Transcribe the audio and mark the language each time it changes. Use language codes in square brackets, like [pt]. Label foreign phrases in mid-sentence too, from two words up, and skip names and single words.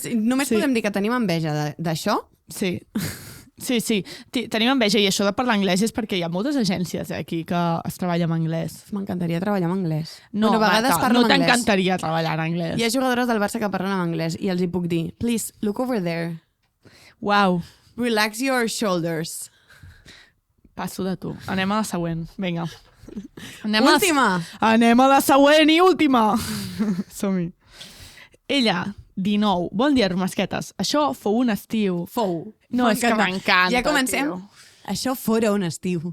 [ca] Sí. podem dir que tenim enveja d'això. Sí. Tenim enveja, i això de parlar anglès és perquè hi ha moltes agències aquí que es treballa en anglès. M'encantaria treballar en anglès. No, bueno, a vegades Marta, parlo no en anglès. t'encantaria treballar en anglès. Hi ha jugadores del Barça que parlen en anglès i els hi puc dir, [en] please, look over there. Uau, Relax your shoulders. [ca] passo de tu. Anem a la següent, vinga. Última! Anem a la següent i última! Som-hi. Ella, 19. Bon dia, Romasquetes. Això fou un estiu. Fou. No, és que m'encanta, Ja comencem. tio. Això fora un estiu.